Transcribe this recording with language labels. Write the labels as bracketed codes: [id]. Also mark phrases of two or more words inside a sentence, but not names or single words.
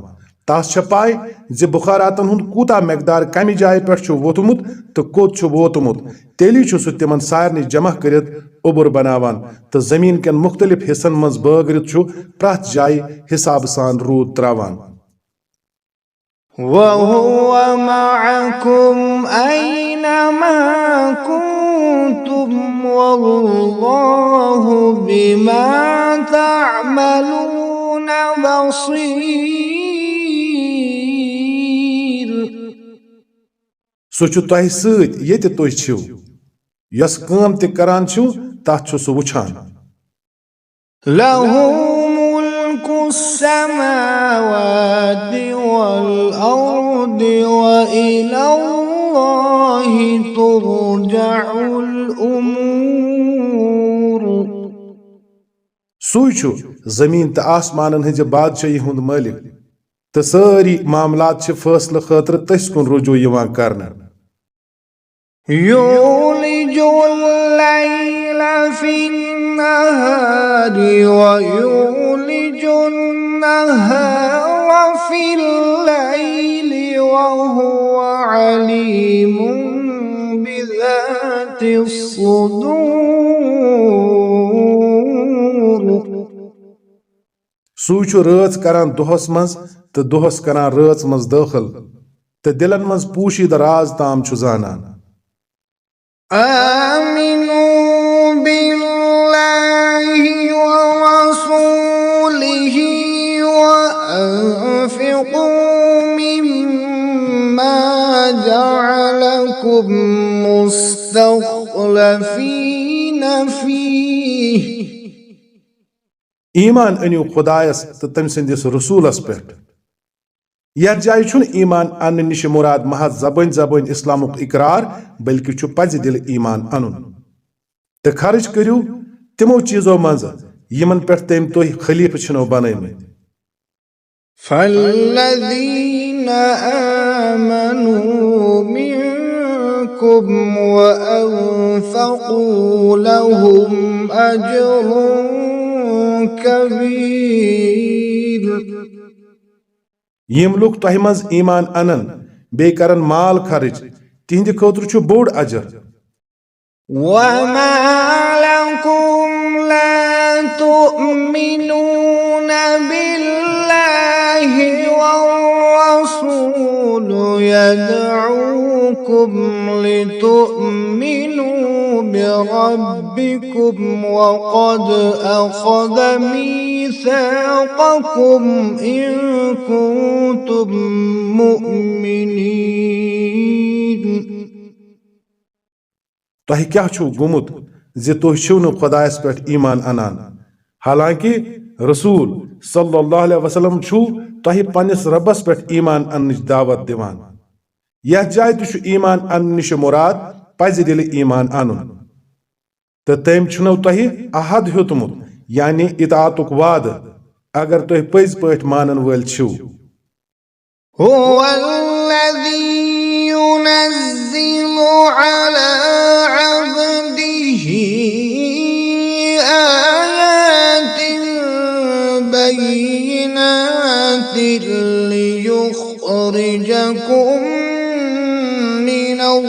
[ks] तस छ पाय जि बुखारातन हुंद कूता मकदार कमि जाय पे छु वोतमुत तो कोत छु वोतमुत, तेली छु सु तिमन सारनी जमा करित उबुर बनावान, तो जमीन के मुख्तलिफ हिस्सन मज बगरित छु प्रथ जाय हिसाब सान रूद त्रावान। [ar] وهو معكم أين ما كنتم والله بما تعملون بصير. [ks] सु छु तोह सत येते तुह छिव, यस काम ते करान छु तथ छु सु वुछान। [ar] له ملك السماوات والأرض وإلى الله ترجع الأمور. [ks] سوی چھُ زمین تہٕ آسمانن ہٕنٛزِ بادشٲہی ہُنٛد مٲلِک تہٕ سٲری معاملات چھِ فٲصلہٕ خٲطرٕ تٔسۍ کُن رجوع یِوان کرنہٕ [ar] يولج الليل في النهار ويولج النهار في الليل وهو عليم بذات الصدور [ks] سوی چھُ رٲژ کران دۄہس منٛز تہٕ دۄہس کران رٲژ منٛز دٲخل تہٕ دِلن منٛز پوٗشیٖدٕ راز تام چھُ زانان [ar] آمنوا بالله ورسوله وأنفقوا مما جعلكم مستخلفين فيه [ks] ایمان أنِو خۄدایس تہٕ تٔمۍ سٕنٛدِس رسوٗلس پٮ۪ٹھ یتھ جایہِ چھُنہٕ ایمان اننہٕ نِش مُراد محض زبٲنۍ زبٲنۍ اسلامُک اقرار بلکہِ چھُ پزِ دِلہِ ایمان انُن تہٕ خرچ کٔرِو تِمو چیٖزو منٛزٕ یِمن پٮ۪ٹھ تٔمۍ تُہۍ خلیٖفہٕ چھِنو بنٲومٕتۍ [ar] فالذين آمنوا منكم وأنفقوا لهم أجر كبير [ks] یِم لُکھ تۄہہِ منٛز ایمان انن بیٚیہِ کرن مال خرچ تِہنٛدِ خٲطرٕ چھُ بوٚڑ اجر [ar] وما لكم لا تؤمنون بالله والرسول يدعوكم لتؤمنوا بربكم وقد أخذ ميثاقكم إن كنتم مؤمنين [ks] تۄہہِ کیٛاہ چھُو گوٚمُت زِ تُہۍ چھِو نہٕ خۄدایس پٮ۪ٹھ ایمان انان حالانکہِ رسول [ar] صلی اللہ علیہ وسلم [ks] چھُ تۄہہِ پننِس رۄبس پٮ۪ٹھ ایمان اننٕچ دعوت دِوان یتھ جایہِ تہِ چھُ ایمان اننہٕ نِش مُراد پزِ دِلہِ ایمان انُن تہٕ تٔمۍ چھُنو تۄہہِ عہد ہیوٚتمُت یعنی اطاعتُک وعدٕ اگر تُہۍ پٔزۍ پٲٹھۍ مانن وٲلۍ چھِو [ar] هو الذي ينزل على عبده آيات بينات ليخرجكم من